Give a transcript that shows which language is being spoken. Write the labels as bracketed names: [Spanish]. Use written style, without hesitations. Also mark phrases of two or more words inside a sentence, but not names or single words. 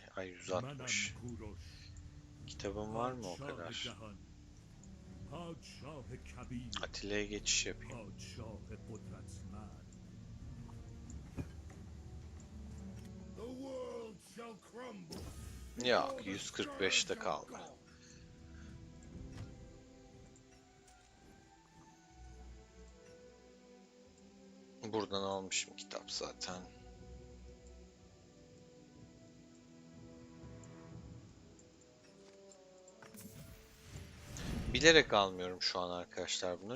[Turkish] Ay [Persian] منم 160. کوروش [Turkish] Kitabım var mı o [Persian] پادشاه [Turkish] kadar? [Persian] جهان پادشاه کبیر [Turkish] Atilla'ya geçiş yapayım. [Persian] پادشاه قدرتمند [English] The world shall crumble. [Turkish] Yok, 145'te kaldı. Buradan almışım kitap zaten. Bilerek almıyorum şu an arkadaşlar bunları.